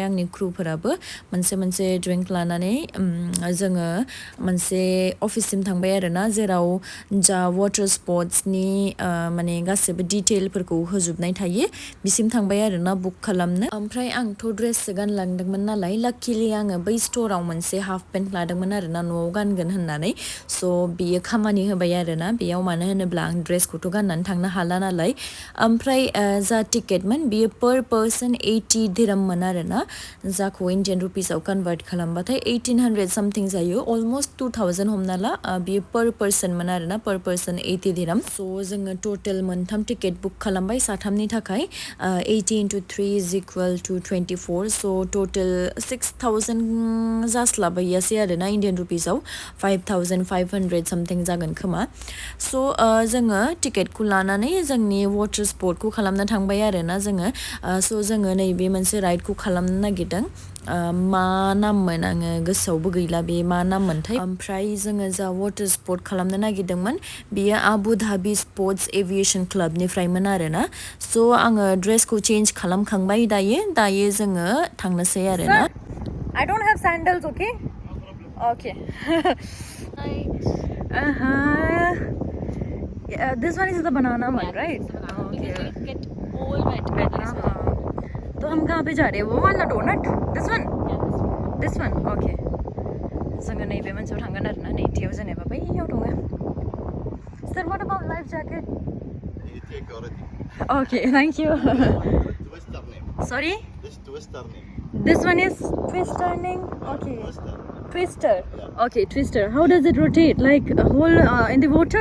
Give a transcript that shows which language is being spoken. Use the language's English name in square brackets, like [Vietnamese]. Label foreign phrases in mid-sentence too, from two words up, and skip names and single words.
[Bodo] आंनि क्रुफोराबो मोनसे ड्रिंक लानानै जोङो मोनसे अफिससिम थांबाय आरोना जेराव जा वाटार स्पोर्ट्सनि माने गासिबो डिटेलफोरखौ होजोबनाय थायो बिसिम थांबाय आरोना बुक खालामनो ओमफ्राय आंथ' ड्रेससो गानलांदोंमोन नालाय लाकिलि आङो बै स्टोराव मोनसे [English] half pant [Bodo] लादोंमोन आरोना न'आव गानगोन होननानै सो बियो खामानि होबाय आरोना बेयाव मानो होनोब्ला आं ड्रेसखौथ' गाननानै थांनो हाला नालाय ओमफ्राय जा टिकेटमोन बियो [English] per person [Bodo] 80 दिराममोन आरोना जाखौ [English] Indian rupees [Bodo] कन्वर्ट खालामबाथाय 1800 समथिं जायो अलमोस्ट 2000 हमना ला बियो [English] per person [Bodo] आरोना [English] per person [Bodo] 80 दिराम सो जोङो टोटेल मोनथाम टिकेट बुक खालामबाय साथामनि थाखाय 80 into [English] 3 is equal to 24 so total 6000 [Bodo] जास्लाबहैयासै आरोना [English] Indian rupees [Bodo] 5500 समथिं जागोन खोमा सो जोङो टिकेटखौ लानानै जोंनि [English] water sport [Bodo] खालामनो थांबाय आरोना जोङो सो जोङो नैबे मोनसे राइडखौ खालामनो नागिरदों मा नाममोन आङो गोसोआवबो गैला बे मा नाममोनथाय ओमफ्राय जोङो जा [English] water sport [Bodo] खालामनो नागिरदोंमोन बियो आबु धाबि स्पोर्ट्स एभिएशन क्लाबनिफ्रायमोन आरोना सो आङो ड्रेसखौ चेन्ज खालामखांबाय दायो जोङो थांनोसै आरोना [English] I don't have sandals, okay? Okay. Uh-huh. Yeah, this one is the banana one, right? Okay. Because you get all wet. [Hindi] तो हम कहाँ पे जा रहे हैं वो वाला डोनट [English] this one this one okay [Bodo] जोङो नैबे मोनसेयाव थांगोन आरो ना नैथियाव जेनेबा बैयाव दङ [English] sir what about life jacket You take already. okay thank you Twister name. sorry This twister name. this one is twist turning okay Twister. twister okay twister how does it rotate like a whole in the water